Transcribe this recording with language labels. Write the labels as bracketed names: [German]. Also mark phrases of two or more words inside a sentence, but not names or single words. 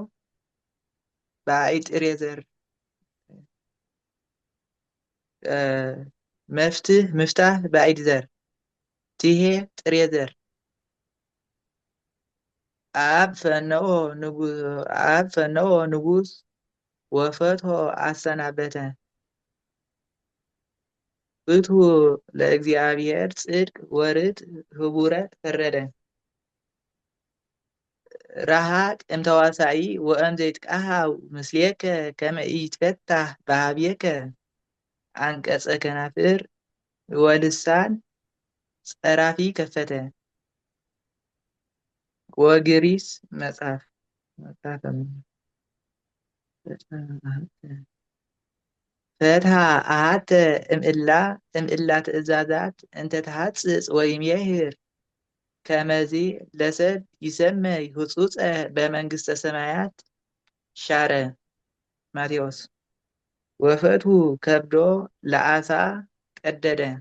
[Geez] በአይጥሬ ዘር መፍትህ ምፍታህ በአይድ ዘር ትሄ ጥሬ ዘር ኣብ ፈነኦ ንጉስ ወፈትሆ [Amharic] አሰናበተ [Geez] ፍትሁ ለእግዚአብሔር ጽድቅ ወርት ህቡረ ፈረደ ረሃቅ እምተዋሳኢ ወእም ዘይትቃሃው ምስሌከ ከመ ኢትፈታህ በሃብየከ አንቀጸ ከናፍር ወልሳን ጸራፊ ከፈተ ወግሪስ መጽሐፍ ፈትሃ አሃተ እምእላ ትእዛዛት እንተ ተሐጽጽ ወይሜህር ከመዚ ለሰብ ይሰመይ ህጹጸ በመንግስተ ሰማያት ሻረ ማቴዎስ ወፈትሁ ከብዶ ለአሳ ቀደደ